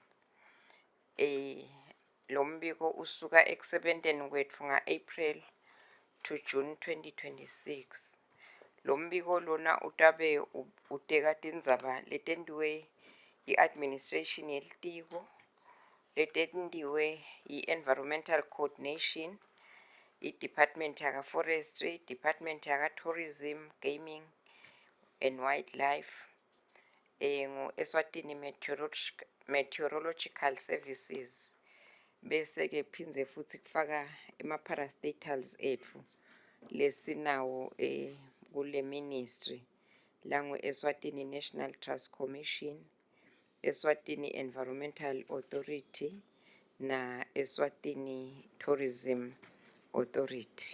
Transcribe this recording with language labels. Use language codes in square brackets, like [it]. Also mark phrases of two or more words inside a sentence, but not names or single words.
[ss] Lo mbiko usuka ekusebenteni kwetfu nga- [en] April to June [ss] 2026. Lo mbiko lona utabe uteka tindzaba letentiwe i-administration yelitiko, letentiwe i- [en] environmental coordination, [ss] i-department yaka-forestry, department yaka- [en] tourism, gaming and wildlife, [ss] Eswatini Meteorological Services. Bese ke phindze futhi kufaka ema-parastatals etfu lesinawo kule ministry langu Eswatini National Trust Commission, Eswatini Environmental Authority na Eswatini Tourism Authority.